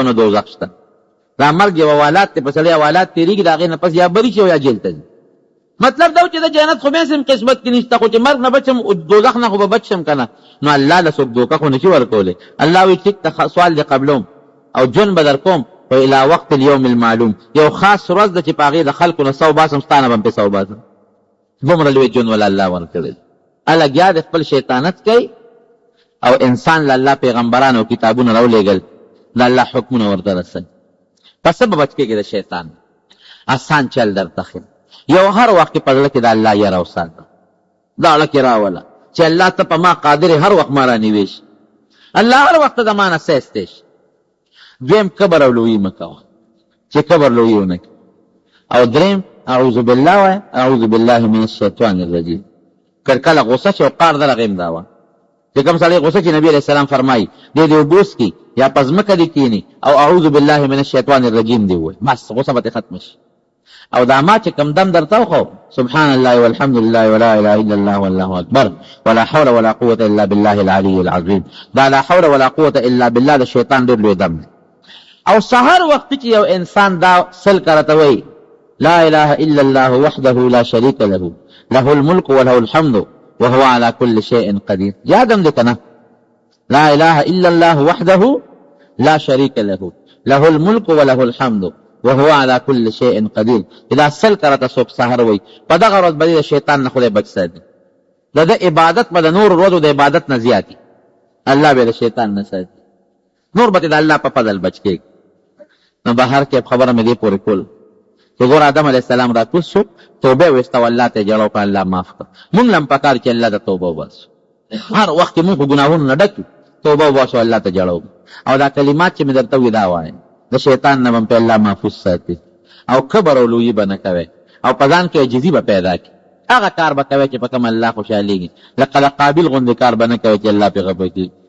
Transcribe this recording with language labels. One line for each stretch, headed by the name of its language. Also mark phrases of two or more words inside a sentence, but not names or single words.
Pashto: نه دوزخ شته دا مرګ یو حوالات دی په سړی حوالات تېرېږي د هغې نه پس یا بری شي او یا جیل ته ځي مطلب دا و چې د جنت خو بیا سم قسمت کې نشته خو چې مرګ نه بچم دوزخ نه خو به بچ شم که نه نو الله له څوک دوکه خو نشي ورکولی الله وایي ټیک ته سوال دی قبلوم او ژوند به در کوم خو
Arabic: الی وقت الیوم المعلوم
Pashto: یو خاص ورځ ده چې په هغې د خلکو نه سو باسم ستا نه به هم پې سو باسم دومره لوی ژوند وله الله ورکړی الګیا د خپل شیطانت کوي او انسان له الله پیغمبران او کتابونه راولېږل د الله حکمونه ورته رسوي پس به بچ کېږي د شیطان آسان چل درته ښیم یو هر وخت کې په زړه کې د الله یره وساته دا اړه کې راوله چې الله ته په ما قادر هر وخت ما رانیوې شي الله هر وخت د ما نه سیستی شي. دویم کبر او لویي مه کوه چې کبر لویي ونه کړي او دریم
Arabic: اعوذ بالله
Pashto: وایه
Arabic: اعوذ بالله من الشیطان الرجیم
Pashto: کله غصه شي او قار در هغې هم دا وایه چې کوم سړی غصه چې نبي علیه السلام فرمایي دی اوبوس کي یا په ځمکه دې کښېني او
Arabic: اعوذ بالله من الشیطان الرجیم
Pashto: دې ووایي بس غصه به ترې ختمه شي او دا ما چې کم دم درته وخو
Arabic: سبحان الله والحمد لله ولا اله الا الله والله اکبر ولا حول ولا قوة الا بالله العلي العظیم
Pashto: دا
Arabic: لا حول ولا قوة الا بالله
Pashto: د شیطان ډېر لوی دم دی او سهار وخت چې یو انسان دا سل کرته وایي
Arabic: لا اله الا الله وحده لا شريك له له الملك وله الحمد وهو على كل شيء قدير
Pashto: یادم دې که نه
Arabic: لا اله الا الله وحده لا شريك له له الملك وله الحمد وهو على كل شيء قدير
Pashto: اذا سل کرته څوک سهار وایي په دغه ورځ به د شیطان نه خدای بچ ساتي د ده عبادت به د نور ورځو د عبادت نه زیاتي الله به د شیطان نه ساتي نور به د الله په فضل بچ کېږي. نو بهر کې خبره مې دې پورې کول چې ګوره آدم علیه السلام راکوز شو توبه ویسته او الله ته یې جړه وکړه الله معاف کړه مونږ له هم پکار چې الله ته توبه وباسو هر وخت کې مونږ خو ګناهونو نه ډک یو توبه وباسو الله ته جړه وکړو او دا کلمات چې مې درته وي دا وایم د شیطان نه به هم په الله محفوظ ساتي او کبر او لویي به نه کوئ او په ځان کې عجزي به پیدا کړي هغه کار به کوئ چې په کوم الله خوشحالېږي، لکه د قابل غوندې کار به نه کوئ چې الله پرې خفه کېږي.